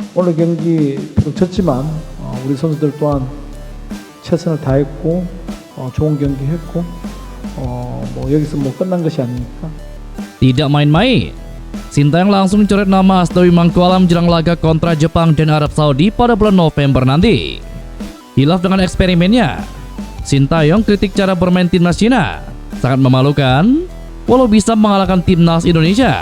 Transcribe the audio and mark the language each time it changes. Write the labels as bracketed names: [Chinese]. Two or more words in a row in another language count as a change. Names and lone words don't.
[Korean] 오늘 경기 비록 졌지만 우리 선수들 또한 최선을 다했고 좋은 경기 했고 뭐 여기서 뭐 끝난 것이 아닙니까? [Indonesian] Tidak main-main, Sintayong langsung coret nama Asnawi Mangkualam jelang laga kontra Jepang dan Arab Saudi pada bulan November nanti. Hilaf dengan eksperimennya, Sintayong kritik cara bermain timnas Cina sangat memalukan walau bisa mengalahkan timnas Indonesia.